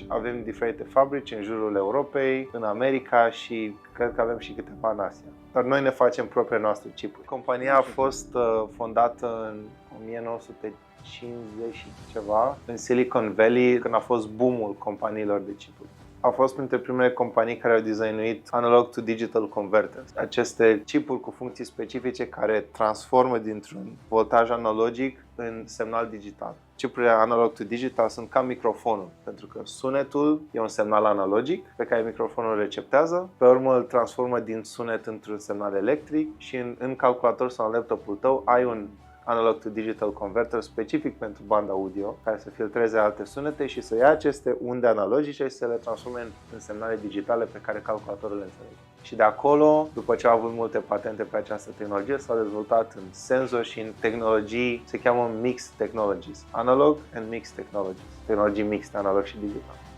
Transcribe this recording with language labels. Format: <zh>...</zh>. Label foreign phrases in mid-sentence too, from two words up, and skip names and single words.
<ro>Avem diferite fabrici în jurul Europei, în America și cred că avem și câteva în Asia. Dar noi ne facem propriile noastre chipuri. Compania a fost fondată în 1950 și ceva, în Silicon Valley, când a fost boom-ul companiilor de chipuri. A fost printre primele companii care au designuit</ro> <en>analog to digital converters.</en> <ro>Aceste chipuri cu funcții specifice care transformă dintr-un voltaj analogic în semnal digital. Chipurile</ro> <en>analog to digital</en> <ro>sunt ca microfonul, pentru că sunetul e un semnal analogic pe care microfonul îl receptează, pe urmă îl transformă din sunet într-un semnal electric și în calculator sau în laptopul tău ai un</ro> <en>analog to digital converter</en> <ro>specific pentru banda audio, care să filtreze alte sunete și să ia aceste unde analogice și să le transforme în semnale digitale pe care calculatorul le înțelege. Și de acolo, după ce au avut multe patente pe această tehnologie, s-au dezvoltat în senzori și în tehnologii, se cheamă</ro> <en>Mixed Technologies, Analog and Mixed Technologies,</en> <ro>tehnologii mixte, analog și digital.</ro>